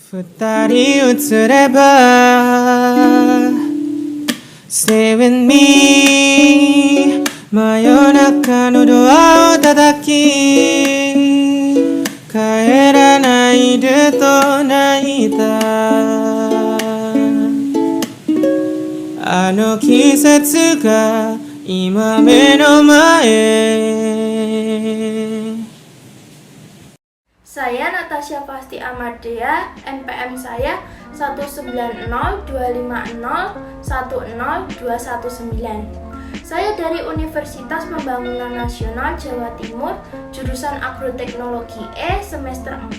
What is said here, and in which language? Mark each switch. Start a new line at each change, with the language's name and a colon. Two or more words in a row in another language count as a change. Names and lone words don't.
Japanese: 二人映れば
English: Stay with me
Japanese: 真夜中のドアを叩き帰らないでと泣いたあの季節が今目の前
Indonesian: Saya Natasha Pasti Amadea, NPM saya 19025010219. Saya dari Universitas Pembangunan Nasional Jawa Timur, jurusan Agroteknologi E semester 4.